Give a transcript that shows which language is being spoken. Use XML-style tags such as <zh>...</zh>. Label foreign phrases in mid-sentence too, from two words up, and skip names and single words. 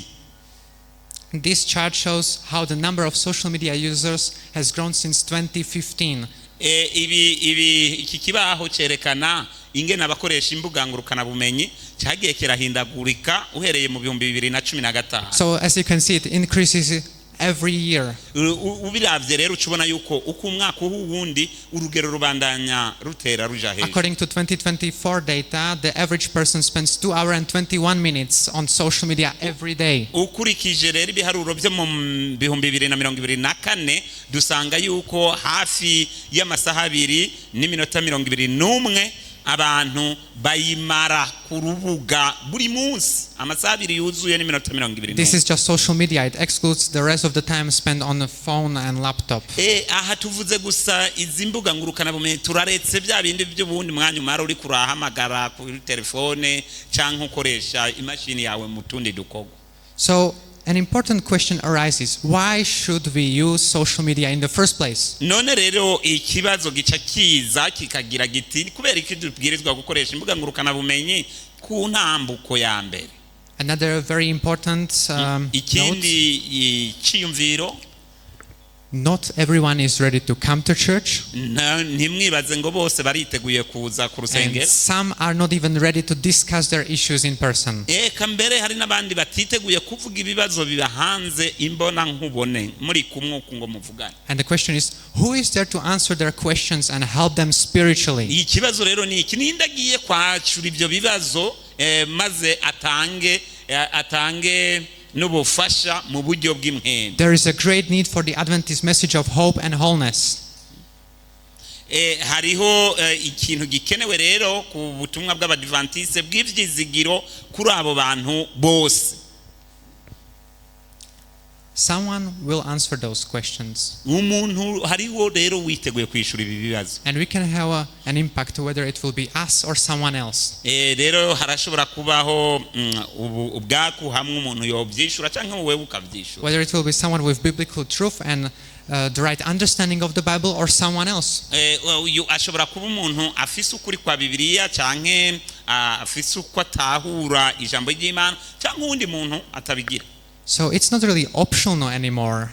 <en>This chart shows how the number of social media users has grown since 2015.</en> <rn>Iki kibaho cerekana ingene abakoresha imbuga ngurukana bumenyi cyagiye kirahindagurika uhereye mu 2015.</rn> <en>So as you can see, it increases every year.</en> <rn>Ubiravye rero ucubona yuko uko umwaka uwundi urugero rubandanya rutera ruja hejuru.</rn> <en>According to 2024 data, the average person spends 2 hours and 21 minutes on social media every day.</en> <rn>Ukurikije rero ibiharuro byo mu 2024 dusanga yuko hafi y'amasaha 2 n'iminota 21 abantu bayimara ku rubuga buri munsi amasaha 2 yuzuye n'iminota 21.</rn> <en>This is just social media. It excludes the rest of the time spent on the phone and laptop.</en> <rn>Aha tuvuze gusa izi mbuga ngurukana bumenyi turaretse bya bindi by'ubundi mwanya umara uri kurahamagara kuri telefone cyangwa ukoresha imashini yawe mu tundi dukogo.</rn> <en>So an important question arises: why should we use social media in the first place?</en> <rn>None rero ikibazo gica kiza kikagira giti kubera iki dubwirizwa gukoresha imbuga ngurukana bumenyi ku ntambuko ya mbere.</rn> <en>Another very important</en> <rn>ikindi cyiyumviro,</rn> <en>not everyone is ready to come to church.</en> <rn>Ntimwibaze ngo bose bariteguye kuza ku rusengero.</rn> <en>And some are not even ready to discuss their issues in person.</en> <rn>Kambere hari nabandi batiteguye kuvuga ibibazo bibahanze imbona nkubone muri kumwe ngo muvugane.</rn> <en>And the question is, who is there to answer their questions and help them spiritually?</en> <rn>Ikibazo rero ni iki, nindagiye kwacura ibyo bibazo maze atange n'ubufasha mu buryo bw'imhembe.</rn> <en>There is a great need for the Adventist message of hope and wholeness.</en> <rn>Hariho ikintu gikenewe rero ku butumwa bw'Abadventiste bw'ivyizigiro kuri abo bantu bose.</rn> <en>Someone will answer those questions.</en> <rn>Umuntu hariho rero witeguye kwishura ibi bibazo.</rn> <en>And we can have an impact whether it will be us or someone else.</en> <rn>Rero harashobora kubaho ubwaku hamwe umuntu yobyishura cyangwa wowe ukabyishura.</rn> <en>Whether it will be someone with biblical truth and the right understanding of the Bible or someone else.</en> <rn>Ashobora kuba umuntu afise ukuri kwa Bibiliya cyangwa afise uko atahura ijambo ry'Imana cyangwa undi muntu atabigira.</rn> <en>So it's not really optional anymore.</en>